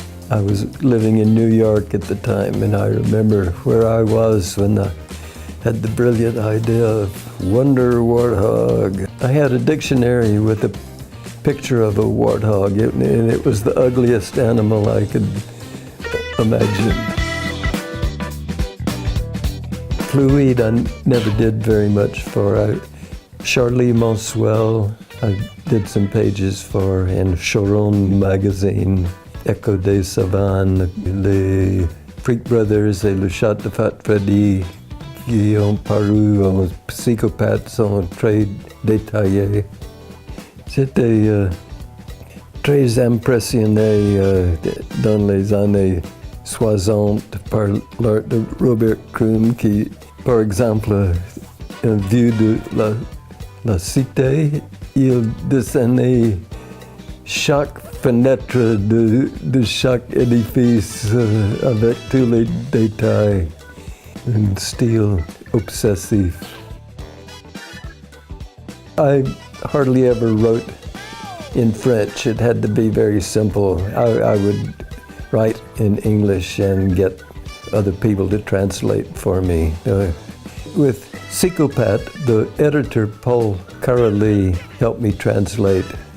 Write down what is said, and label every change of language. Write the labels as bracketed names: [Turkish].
[English] I was living in New York at the time, and I remember where I was when I had the brilliant idea of Wonder Warthog. I had a dictionary with a picture of a warthog, and it was the ugliest animal I could imagine. Fluide I never did very much for. [French] Charlie Monsuel, [English] I did some pages for, and [French] Choron magazine, Echo des Savanes, les Freak Brothers et le Chat de Fat Freddy, qui ont paru en Psychopathe sont très détaillés. J'étais très impressionné dans les années 60 par l'art de Robert Crumb qui, par exemple, en vue de la cité, il dessinait chaque fenêtre de chaque édifice avec tous les détails, un style obsessif. I [English] hardly ever wrote in French. It had to be very simple. I would write in English and get other people to translate for me. With Psychopath, the editor, Paul Karalee, helped me translate.